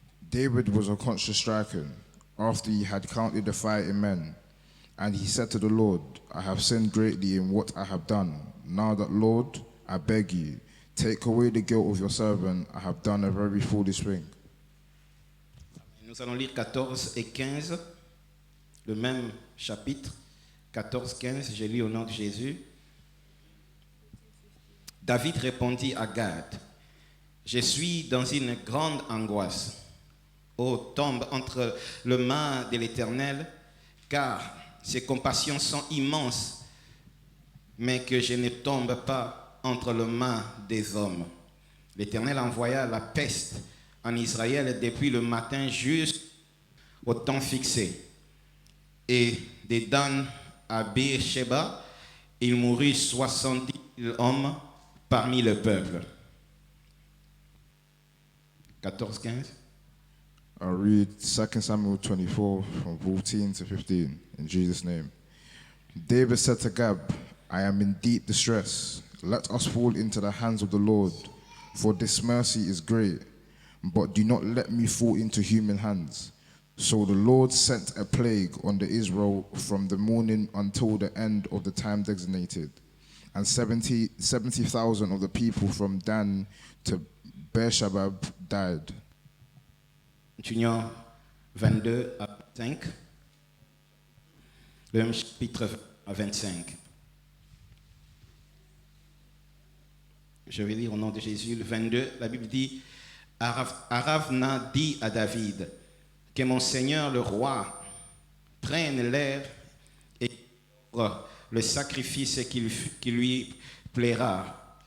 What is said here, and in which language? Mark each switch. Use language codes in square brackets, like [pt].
[en] David was unconscious stricken after he had counted the fighting men, and he said to the Lord, I have sinned greatly in what I have done. Now that, Lord, I beg you, take away the guilt of your servant. I have done a very foolish thing. [fr] Nous allons lire 14 et 15, le même chapitre. 14, 15, je lis au nom de Jésus. David répondit à Gad, je suis dans une grande angoisse. Ô tombe entre les mains de l'Éternel, car ses compassions sont immenses, mais que je ne tombe pas entre les mains des hommes. L'Éternel envoya la peste en Israël depuis le matin jusqu'au temps fixé. Et de Dan à Beersheba, il mourut 70 000 hommes parmi le peuple. 14, 15. [en] I read 2 Samuel 24 from 14 to 15 in Jesus' name. David said to Gab, I am in deep distress. Let us fall into the hands of the Lord, for this mercy is great, but do not let me fall into human hands. So the Lord sent a plague on the Israel from the morning until the end of the time designated, and 70,000 of the people from Dan to Beersheba died. [fr] Continuons 22 à 25, le même chapitre à 25. Je vais lire au nom de Jésus, le 22, la Bible dit, Aravna dit à David, que mon Seigneur le roi prenne l'air et offre le sacrifice qui lui plaira.